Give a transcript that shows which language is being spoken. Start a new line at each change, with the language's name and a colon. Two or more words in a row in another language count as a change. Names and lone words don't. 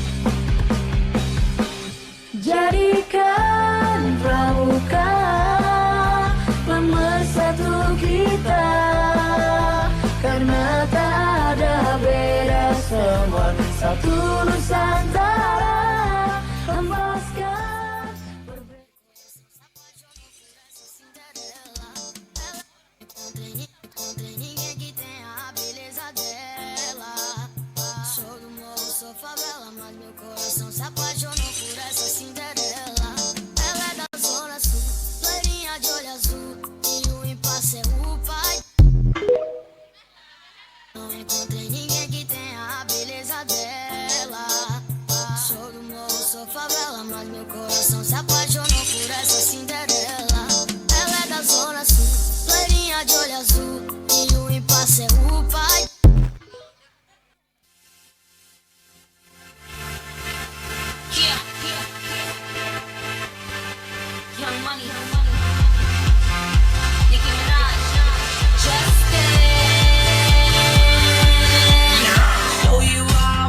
Indonesian: Jadikan pramuka pemersatu kita, karena tak ada beda, semua satu Nusantara. Hempaskan
Portuguese: Encontrei ninguém que tenha a beleza dela. Sou do morro, sou favela, mas meu coração se apaixonou por essa Cinderela. Ela é da zona sul, loirinha de olho azul, e o impasse é o pai. Não encontrei ninguém que tenha a beleza dela. Sou do morro, sou favela, mas meu coração se apaixonou por essa Cinderela. Ela é da zona sul, loirinha de olho azul, e o impasse é o pai.
English: Young Money, Nicki Minaj, show you off.